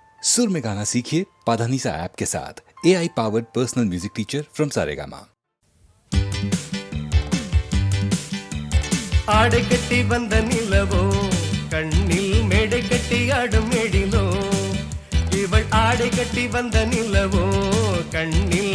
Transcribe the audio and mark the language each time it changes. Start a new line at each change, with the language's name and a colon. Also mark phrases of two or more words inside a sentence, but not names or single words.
Hindi: सुर में गाना सीखिए पाधानीसा ऐप के साथ।
English: AI powered personal music teacher from Saregama.
Tamil: ஆடை கட்டி வந்த நிலவோ கண்ணில் மேடை கட்டி ஆடும் எழிலோ, இவள் ஆடை கட்டி வந்த நிலவோ கண்ணில்